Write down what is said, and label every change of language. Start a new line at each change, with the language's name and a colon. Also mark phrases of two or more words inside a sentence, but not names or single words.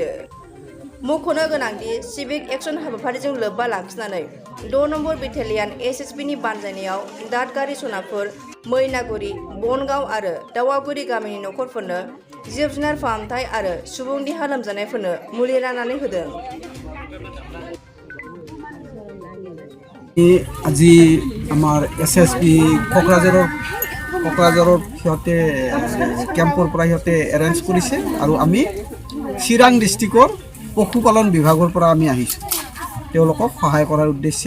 Bodo: मख'नो गोनांदि सिभिक एक्सन हाबाफारिजों लोब्बा लाखिनानै 6 नम्बर बेटालियन SSBनि बानजायनायाव दादगारि सनापुर, मैनागुरि, बनगाव आरो दावागुरि गामिनि नखरफोरनो जिब-जुनार फाहामथाय आरो सुबुं देहा लोमजानायफोरनो मुलि राननानै होदों।
Assamese: আজি আমাৰ SSB কোকৰাঝাৰত সিহঁতে কেম্পৰ পৰা সিহঁতে এৰেঞ্জ কৰিছে আৰু আমি চিৰাং ডিষ্ট্ৰিক্টৰ পশুপালন বিভাগৰ পৰা আমি আহিছোঁ তেওঁলোকক সহায় কৰাৰ উদ্দেশ্যে।